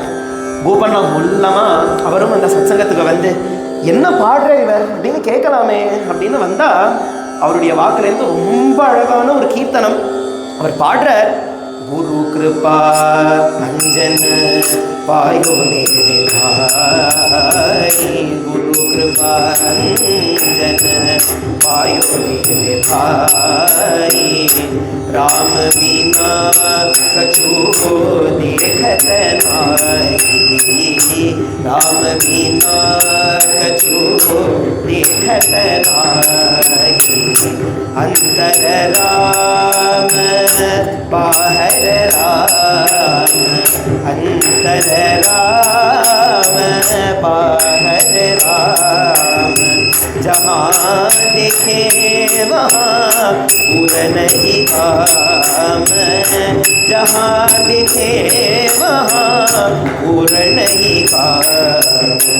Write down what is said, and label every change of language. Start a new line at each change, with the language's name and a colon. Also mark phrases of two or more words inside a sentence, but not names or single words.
Tamil: கோபண்ணா மொல்லமாக அவரும் அந்த சத்சங்கத்துக்கு வந்து என்ன பாடுற இவர் அப்படின்னு கேட்கலாமே அப்படின்னு வந்தால் அவருடைய வாக்குலேருந்து ரொம்ப அழகான ஒரு கீர்த்தனம் அவர் பாடுறார்.
Hindi: गुरु कृपा अंजन पायो मेरे भाई, गुरु कृपा अंजन पायो मेरे भाई, राम बिना कछु देखत नाहि, राम बिना कछु देखत नाहि, अंतर राम बाहर राम, अंतर राम बाहर राम, जहाँ देखे वहाँ पूर्ण ही काम, जहाँ दिखे वहाँ पूर्ण ही काम,